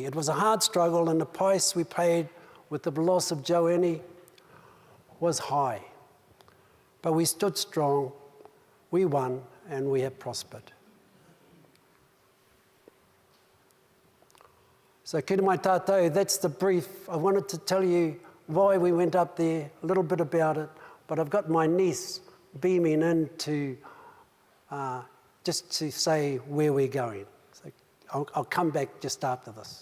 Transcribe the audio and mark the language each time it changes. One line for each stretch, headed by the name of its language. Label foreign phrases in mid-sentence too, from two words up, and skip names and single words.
English: It was a hard struggle, and the price we paid with the loss of Joannie was high. But we stood strong, we won, and we have prospered.
Māori: So kia mai tātou,
English: that's the brief. I wanted to tell you why we went up there, a little bit about it, but I've got my niece beaming in to just to say where we're going. So I'll come back just after this.